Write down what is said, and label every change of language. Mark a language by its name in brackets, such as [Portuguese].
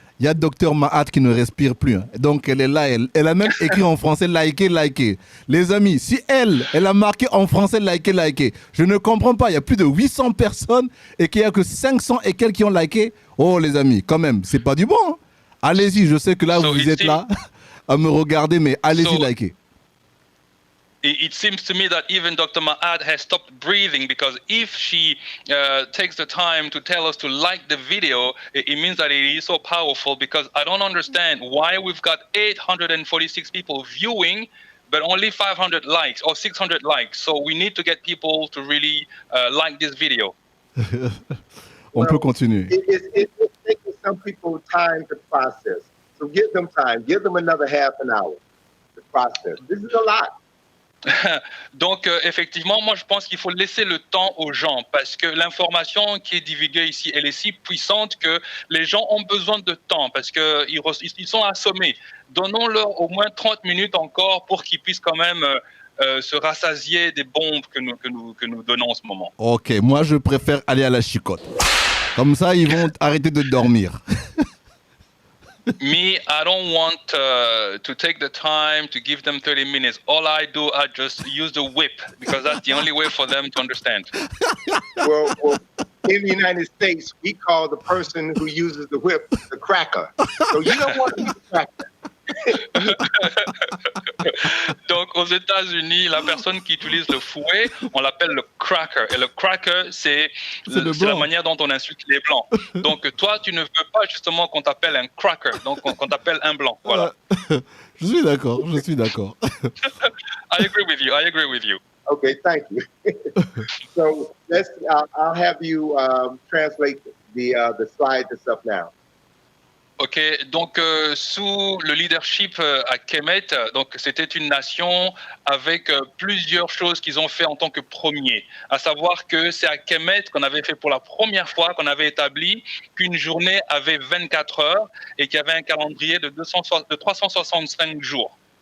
[French] Il y a Docteur Mahat qui ne respire plus. Hein. Donc, elle est là. Elle a même écrit en français, likez. Les amis, si elle a marqué en français, likez. Je ne comprends pas. Il y a plus de 800 personnes et qu'il n'y a que 500 et quelques qui ont liké. Oh, les amis, quand même, c'est pas du bon. Hein. Allez-y, je sais que là, vous êtes là à me regarder, mais allez-y, likez. [English] It seems to me that even Dr. Maad has stopped breathing, because if she takes the time to tell us to like the video, it means that it is so powerful, because I don't understand why we've got 846 people viewing, but only 500 likes or 600 likes. So we need to get people to really like this video. [French] On peut continuer. [English] It's taking some people time to process. So give them time. Give them another half an hour to process. This is a lot. [French] Donc, effectivement, moi, je pense qu'il faut laisser le temps aux gens, parce que l'information qui est divulguée ici, elle est si puissante que les gens ont besoin de temps, parce qu'ils sont assommés. Donnons-leur au moins 30 minutes encore pour qu'ils puissent quand même se rassasier des bombes que nous donnons en ce moment. Ok, moi je préfère aller à la chicotte. Comme ça, ils vont arrêter de dormir. [English] Me, I don't want to take the time to give them 30 minutes. All I do, I just use the whip because that's the only way for them to understand. Well, in the United States, we call the person who uses the whip the cracker. So you don't want to be the cracker. [French] Donc, aux États-Unis, la personne qui utilise le fouet, on l'appelle le cracker. Et le cracker, c'est la manière dont on insulte les blancs. Donc, toi, tu ne veux pas justement qu'on t'appelle un cracker, donc qu'on t'appelle un blanc. Voilà. Je suis d'accord. [English] I agree with you. Okay, thank you. So I'll have you translate the slide that's up now. [French] Ok, donc sous le leadership à Kemet, donc c'était une nation avec plusieurs choses qu'ils ont fait en tant que premier. À savoir que c'est à Kemet qu'on avait fait pour la première fois, qu'on avait établi qu'une journée avait 24 heures et qu'il y avait un calendrier de 365 jours.